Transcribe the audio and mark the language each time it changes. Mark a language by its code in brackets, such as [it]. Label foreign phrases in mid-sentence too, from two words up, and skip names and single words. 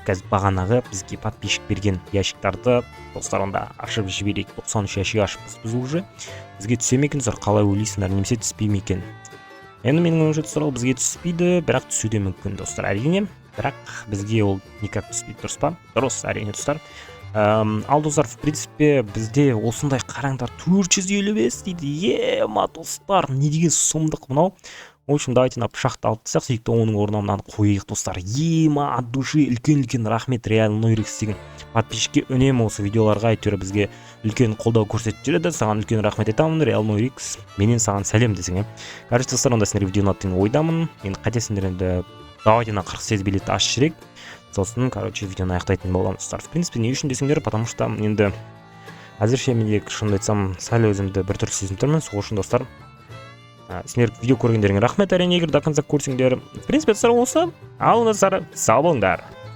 [kk] Қазір бағанағы бізге подписчик берген ящиктарды достар онда ашып жіберейік. 93 ящик ашыппыз біз уже. Бізге түсе ме екен достар, қалай ойлайсыңдар, немесе түспей ме екен? Енді менің ойымша достар, ол бізге түспейді, бірақ түсуде мүмкін достар, әрине. Бірақ бізге ол никак түспейді, дұрыс па? Дұрыс, әрине достар. Ал достар, [ru] в принципе, [kk] бізде осындай қараңдар 455 дейді. Ема достар, не деген сұмдық мынау. [ru] В общем, давайте на [kk] пышақты алып тастайық, сөйтіп оның орнына мынаны қойайық достар. Ема [ru] от души [kk] үлкен рахмет реальный Рикс деген подписчикке үнемі осы видеоларға әйтеуір бізге үлкен қолдау көрсетіп жүреді. Саған үлкен рахмет айтамын, реальный Рикс. Менен саған сәлем десең. Короче достар, онда сендер видеоны аттың ойдамын. Енді қайтесіңдер, енді [ru] давайте на [kk] 48 билет ашып жіберейік. Сосын, короче, видеоны аяқтайтын боламыз достар. [ru] В принципе, [kk] не үшін десеңдер, [ru] потому что [kk] енді әзірше менде шынымды айтсам сәл өзімді бір түрлі сезініп тұрмын. Сол үшін достар, сендер видео көргендеріңе рахмет, әрине, егер [ru] до конца [kk] көрсеңдер. [ru] В принципе, [kk] достар, осы. Ал достар, сау болыңдар.